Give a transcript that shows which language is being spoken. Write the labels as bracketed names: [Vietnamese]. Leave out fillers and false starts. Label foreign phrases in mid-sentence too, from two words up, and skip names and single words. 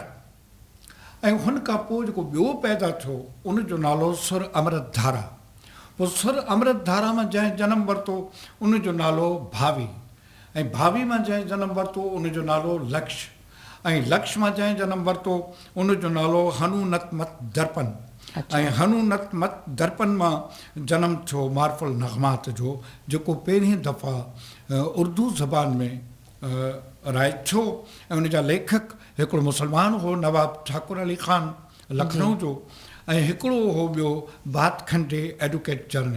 [Sindhi] ऐं हुन खां पोइ जेको ॿियो पैदा थियो उनजो नालो सुर अमृत धारा। पोइ सुर अमृत धारा मां जंहिं जनमु वरितो उनजो नालो भावी। ऐं भावी मां जंहिं जनमु वरितो उनजो नालो लक्ष्य। ऐं लक्ष्य मां जंहिं जनमु वरितो उनजो नालो हनूनत मत दर्पण। ऐं हनूनत मत दर्पण मां जनमु थियो मार्फुल नग़मात जो, जेको पहिरीं दफ़ा उर्दू ज़बान में राइज थियो। ऐं उनजा लेखक हिकिड़ो मुस्लमान हो नवाब ठाकुर अली ख़ान लखनऊ जो, ऐं हिकिड़ो हो ॿियो भातखंडे [English] Advocate General.